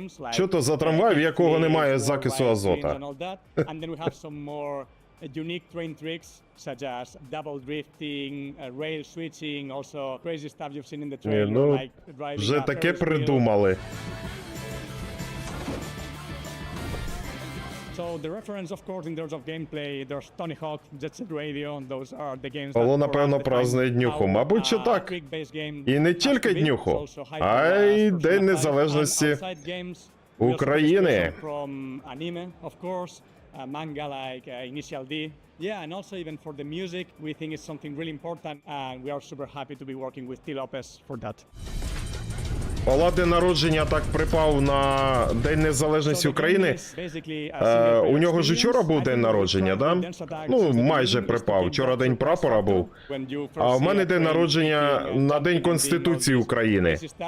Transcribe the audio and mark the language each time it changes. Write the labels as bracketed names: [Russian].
[Ukrainian] Що то за трамвай, в якого немає закису азота? [English] And then we have some more unique train tricks, such as double drifting, rail switching, also crazy stuff you've seen in the trailer, like driving [Ukrainian] вже таке придумали. [English] So the reference, of course, in terms of gameplay, there's Tony Hawk, Jet Set Radio, and those are the games. [Ukrainian] Павло, напевно, празднує днюху. Мабуть, що так. І не тільки днюху, а й День Незалежності України. [English] From anime, of course, manga like Initial D. Yeah, and also even for the music, we think it's something really important, and we are super happy to be working with T. Lopez for that. [Ukrainian] Павла день народження так припав на День Незалежності України. У нього ж вчора був день народження, да? Ну, майже припав. Вчора День прапора був. А в мене день народження на День Конституції України.